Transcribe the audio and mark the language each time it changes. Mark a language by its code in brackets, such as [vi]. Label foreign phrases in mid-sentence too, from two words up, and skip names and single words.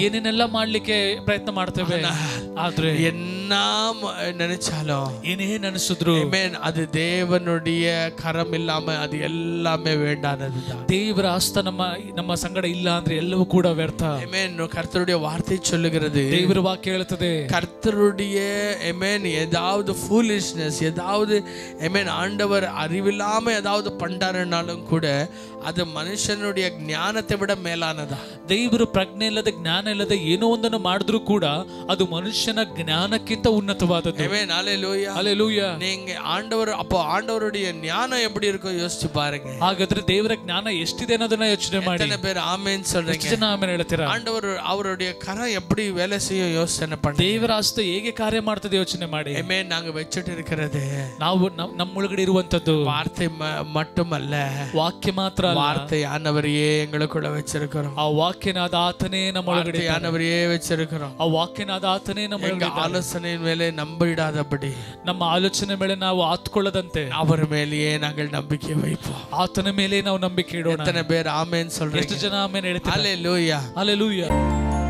[kn] ಏನೇನೆಲ್ಲ ಮಾಡ್ಲಿಕ್ಕೆ ಪ್ರಯತ್ನ ಮಾಡ್ತೇವೆ. ಆದ್ರೆ [ta] என்ன நினைச்சாலும், [kn] ಏನೇನ್ ಅನಿಸಿದ್ರು, [ta] அது தேவனுடைய கரம் இல்லாம அது எல்லாமே வேண்டானதுதான். [kn] ದೇವರ ಹಸ್ತ ನಮ್ಮ ಸಂಗಡ ಇಲ್ಲ ಅಂದ್ರೆ ಎಲ್ಲವೂ ಕೂಡ ವ್ಯರ್ಥ. [ta] கர்த்தருடைய வார்த்தை சொல்லுகிறது, [kn] ದೇವರ ವಾಕ್ಯ ಹೇಳುತ್ತದೆ, [ta] கர்த்தருடைய ஏதாவது ஃபூலிஷ்னஸ், ஏதாவது ஆண்டவர் அறிவில்லாம ஏதாவது பண்றாருனாலும் கூட அது மனுஷனுடைய ஞானத்தை விட மேலானதா. [kn] ದೇವರು ಪ್ರಜ್ಞೆ ಇಲ್ಲದೆ ಜ್ಞಾನ ಇಲ್ಲದೆ ಏನೋ ಒಂದನ್ನು ಮಾಡಿದ್ರು ಕೂಡ ಅದು ಮನುಷ್ಯನ ಜ್ಞಾನಕ್ಕಿಂತ ಉನ್ನತವಾದದ್ದು. [ta] ஹல்லேலூயா. நீங்க ஆண்டவருடைய ஞானம் எப்படி இருக்கோ யோசிச்சு பாருங்க. [kn] ಹಾಗಾದ್ರೆ ದೇವರ ಜ್ಞಾನ ಎಷ್ಟಿದೆ ಅನ್ನೋದನ್ನ ಯೋಚನೆ ಮಾಡಿ. [ta] எத்தனை பேர் ஆமென் சொல்றீங்க? [kn] ಎಷ್ಟು ಜನ ಆಮೆನ್ ಹೇಳ್ತೀರಾ? [ta] அவருடைய கரம் எப்படி வேலை செய்ய யோசனை பண்ணுங்க. [kn] ದೇವರ ಹಸ್ತ ಹೇಗೆ ಕಾರ್ಯ ಮಾಡ್ತದೆ ಯೋಚನೆ ಮಾಡಿ. [ta] நாங்க வச்சிட்டு இருக்கிறது [kn] ನಾವು ನಮ್ಮೊಳಗಡೆ ಇರುವಂತದ್ದು [ta] வார்த்தை மட்டுமல்ல, [kn] ವಾಕ್ಯ ಮಾತ್ರ ಅಲ್ಲ, [ta] வார்த்தையானவரையே எங்களுக்குள்ள வச்சிருக்கிறோம். [kn] ಆ ವಾಕ್ಯನಾದ ಆತನೇ ನಮ್ಮೊಳಗಡೆ [ta] வார்த்தையானவரையே வச்சிருக்கிறோம். [kn] ಆ ವಾಕ್ಯನಾದ ಆತನೇ ನಮ್ಮೊಳಗಡೆ. ஆலோசனை ಮೇಲೆ ನಂಬಿಡಾದபடி, ನಮ್ಮ ಆಲೋಚನೆ ಮೇಲೆ ನಾವು ಆತ್ಕೊಳ್ಳದಂತೆ [ta] அவர் மேலேயே நாங்கள் நம்பிக்கை வைப்போம். [kn] ಆತನ ಮೇಲೆ ನಾವು ನಂಬಿಕೆ ಇಡೋಣ. [ta] எத்தனை பேர் ஆமென் சொல்றீங்க? [kn] ಎಷ್ಟು ಜನ ಆಮೆನ್ ಹೇಳ್ತೀರಾ? [ta] ஹல்லேலூயா. [kn] ಹಲ್ಲೆಲೂಯಾ.